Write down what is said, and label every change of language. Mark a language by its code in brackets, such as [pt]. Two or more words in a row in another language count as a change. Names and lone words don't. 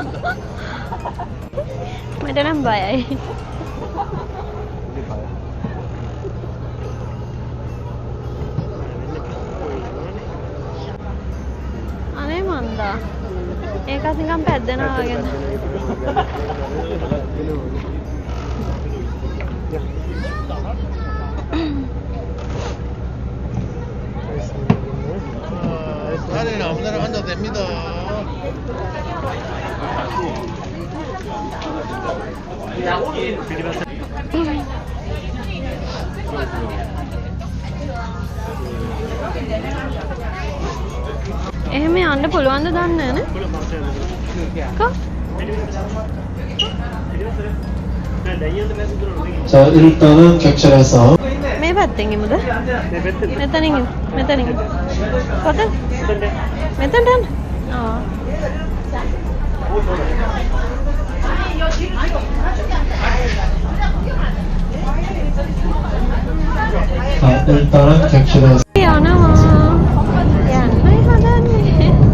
[si] මට නම් බයයි. අනේ මන්දා. ඒකත් නිකන් පැද්දෙනවා වගේ. [es] Dale, no, vamos grabando, te invito. [si] එහෙම යන්න පුළුවන්ද දන්නේ නැහැ නේ. [ko] 자, 일단은 객실에서 [si] මේ පැත්තෙන් ඉමුද? මෙතනින් ඉමු. මෙතනින්. කොතන? මෙතනට යන්න. ආ. [ko] 자, 일단은 객실에서 [si] යනවා. යන්නයි හදන්නේ.